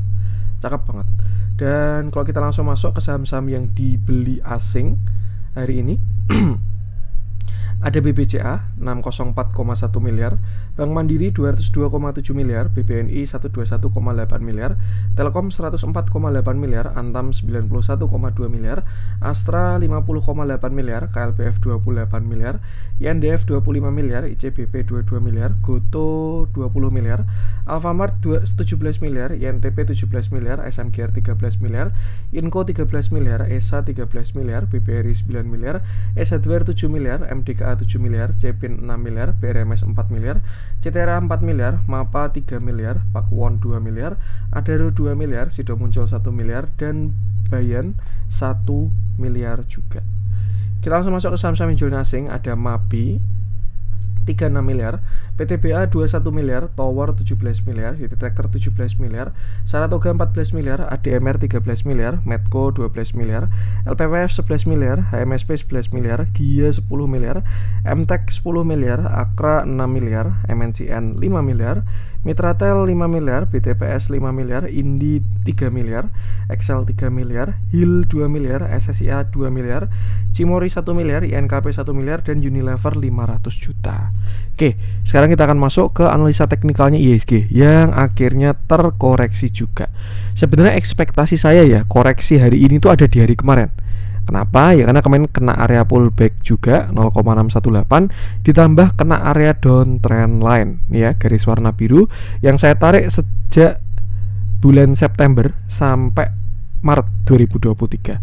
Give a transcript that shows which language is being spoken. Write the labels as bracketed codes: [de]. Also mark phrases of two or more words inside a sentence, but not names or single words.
[id] Cakep banget. Dan kalau kita langsung masuk ke saham-saham yang dibeli asing hari ini, ada BBCA 604,1 miliar, Bank Mandiri 202,7 miliar, BBNI 121,8 miliar, Telkom 104,8 miliar, Antam 91,2 miliar, Astra 50,8 miliar, KLPF 28 miliar, INDF 25 miliar, ICBP 22 miliar, Goto 20 miliar, Alfamart 17 miliar, INTP 17 miliar, SMGR 13 miliar, Inco 13 miliar, ESA 13 miliar, BBRI 9 miliar, Hardware 7 miliar, MDKA 7 miliar, Cepin 6 miliar, BRMS 4 miliar, CTRA 4 miliar, MAPA 3 miliar, Pakuwon 2 miliar, Adaro 2 miliar, Sido Muncul 1 miliar, dan Bayan 1 miliar juga. Kita langsung masuk ke saham-saham hijau asing. Ada MAPI 36 miliar, PTBA 21 miliar, Tower 17 miliar, Yeti Tractor 17 miliar, Saratoga 14 miliar, ADMR 13 miliar, Medco 12 miliar, LPWF 11 miliar, HMSP 11 miliar, Gia 10 miliar, MTEK 10 miliar, Akra 6 miliar, MNCN 5 miliar, Mitratel 5 miliar, BTPS 5 miliar, Indi 3 miliar, Excel 3 miliar, HIL 2 miliar, SSIA 2 miliar, Cimori 1 miliar, INKP 1 miliar, dan Unilever 500 juta. Oke, sekarang kita akan masuk ke analisa teknikalnya IHSG yang akhirnya terkoreksi juga. Sebenarnya ekspektasi saya ya, koreksi hari ini tuh ada di hari kemarin. Kenapa? Ya karena kemarin kena area pullback juga 0,618, ditambah kena area [en] downtrend line [id] ya, garis warna biru yang saya tarik sejak bulan September sampai Maret 2023.